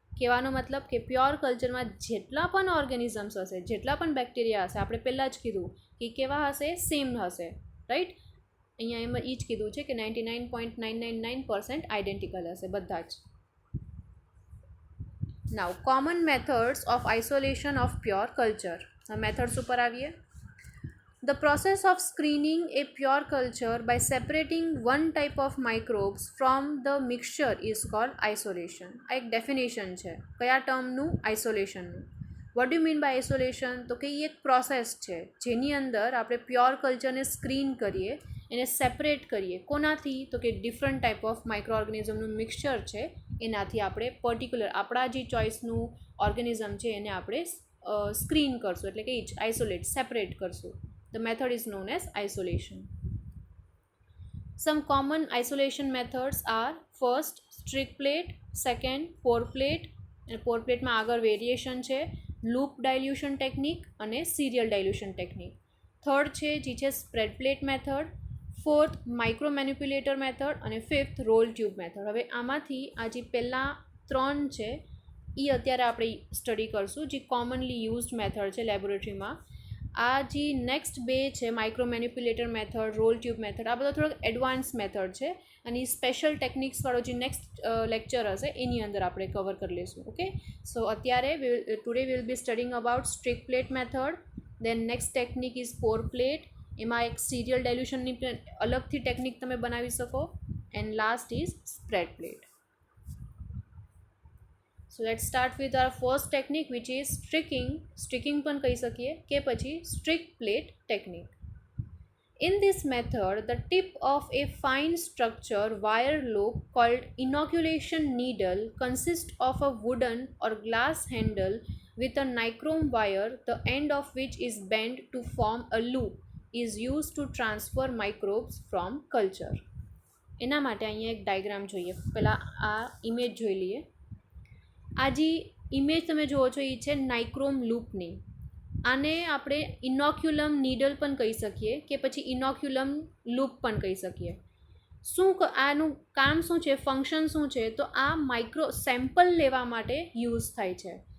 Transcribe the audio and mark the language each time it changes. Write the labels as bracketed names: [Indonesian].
[Gujarati] કહેવાનો મતલબ કે પ્યોર કલ્ચરમાં જેટલા પણ ઓર્ગેનિઝમ્સ હશે, જેટલા પણ બેક્ટેરિયા હશે, આપણે પહેલાં જ કીધું કે કેવા હશે? સેમ હશે, રાઈટ? અહીંયા એમાં એ જ કીધું છે કે 99.999% આઇડેન્ટિકલ હશે બધા જ. [English] Now common methods of isolation of pure culture. [Gujarati] Methods ઉપર આવીએ. [English] The process of screening a pure culture by separating one type of microbes from the mixture is called isolation. [Gujarati] આ એક ડેફિનેશન છે કયા ટર્મનું? આઇસોલેશનનું. [English] What do mean by isolation? [Gujarati] તો કે એ એક process છે જેની અંદર આપણે પ્યોર કલ્ચરને સ્ક્રીન કરીએ, એને સેપરેટ કરીએ. કોનાથી? તો કે different type of micro ઓર્ગેનિઝમનું mixture છે એનાથી આપણે પર્ટિક્યુલર આપણા જે ચોઇસનું ઓર્ગેનિઝમ છે એને આપણે સ્ક્રીન કરશું, એટલે કે આઇસોલેટ, સેપરેટ કરશું. [English] The method is known as isolation. Some common isolation methods are first strict plate, second pour plate, [Gujarati] અને pour plate માં આગળ વેરિએશન છે, લૂપ ડાયલ્યુશન ટેકનિક અને સિરિયલ ડાયલ્યુશન ટેકનિક. થર્ડ છે જે છે spread plate method, fourth micro મેન્યુપ્યુલેટર method અને fifth role tube method. હવે આમાંથી આ જે પહેલાં 3 છે એ અત્યારે આપણે સ્ટડી કરશું, જે કોમનલી યુઝડ મેથડ છે લેબોરેટરીમાં. આ જે નેક્સ્ટ 2 છે micro મેન્યુપ્યુલેટર method, role tube method, આ બધા થોડોક એડવાન્સ મેથડ છે અને સ્પેશિયલ ટેકનિક્સવાળો જે નેક્સ્ટ લેક્ચર હશે એની અંદર આપણે કવર કરી લઈશું. [English] okay, so અત્યારે today will be studying about streak plate method, then next technique is pour plate, [Gujarati] એમાં એક સિરિયલ ડાયલ્યુશનની અલગથી ટેકનિક તમે બનાવી શકો, [English] And last is spread plate. So let's start with our first technique, which is stricking [Gujarati] પણ કહી શકીએ કે પછી [English] strict plate technique. In this method, the tip of a fine structure wire loop called inoculation needle consists of a wooden or glass handle with a nichrome wire, the end of which is bent to form a loop, is used to transfer microbes from culture. [Gujarati] એના માટે અહીંયા એક diagram જોઈએ. પહેલાં આ image જોઈ લઈએ. આ જે ઇમેજ તમે જુઓ છો એ છે નાઇક્રોમ લૂપની. આને આપણે ઇનોક્યુલમ નીડલ પણ કહી શકીએ કે પછી ઇનોક્યુલમ લૂપ પણ કહી શકીએ. આનું કામ શું છે, ફંક્શન શું છે? તો આ માઇક્રો સેમ્પલ લેવા માટે યુઝ થાય છે.